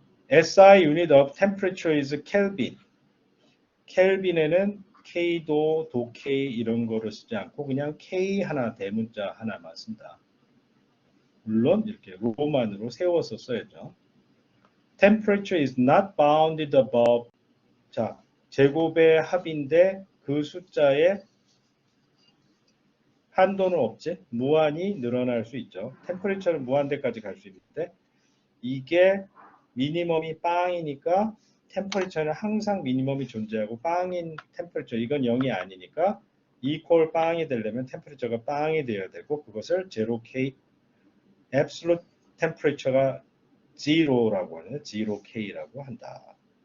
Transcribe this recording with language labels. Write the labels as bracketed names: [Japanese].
[English] SI unit of temperature is Kelvin. [Korean] 켈빈에는 K도, 도K 이런 거를 쓰지 않고 그냥 K 하나 대문자 하나만 쓴다. 물론 이렇게 로만으로 세워서 써야죠. [English] Temperature is not bounded above. [Korean] 자, 제곱의 합인데 그 숫자에 한도는 없지. 무한히 늘어날 수 있죠. 템퍼레처는 무한대까지 갈 수 있는데 이게 미니멈이 빵이니까 템퍼레처는 항상 미니멈이 존재하고 빵인 템퍼레처 이건 0이 아니니까 이퀄 빵이 되려면 템퍼레처가 빵이 되어야 되고 그것을 0K absolute temperature가 0라고 하는 0K라고 한다.